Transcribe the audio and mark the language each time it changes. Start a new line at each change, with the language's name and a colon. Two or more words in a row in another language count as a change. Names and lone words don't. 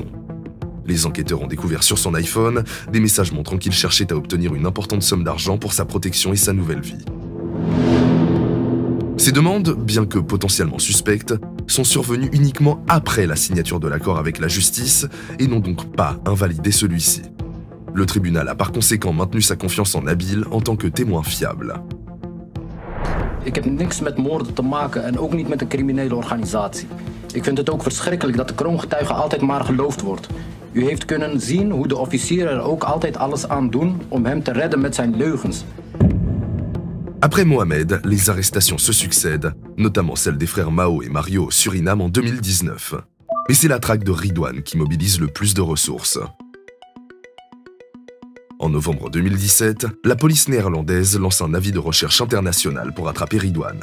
French: Les enquêteurs ont découvert sur son iPhone des messages montrant qu'il cherchait à obtenir une importante somme d'argent pour sa protection et sa nouvelle vie. Ces demandes, bien que potentiellement suspectes, sont survenues uniquement après la signature de l'accord avec la justice et n'ont donc pas invalidé celui-ci. Le tribunal a par conséquent maintenu sa confiance en Nabil en tant que témoin fiable.
Dutch: Ik heb niks met moorden te maken en ook niet met een criminele organisatie. Ik vind het ook verschrikkelijk dat de kroongetuige altijd maar geloofd wordt. U heeft kunnen zien hoe de officieren er ook altijd alles aan doen om hem te redden met zijn leugens.
French: Après Mohamed, les arrestations se succèdent, notamment celles des frères Mao et Mario au Suriname en 2019. Mais c'est la traque de Ridwan qui mobilise le plus de ressources. En novembre 2017, la police néerlandaise lance un avis de recherche international pour attraper Ridwan.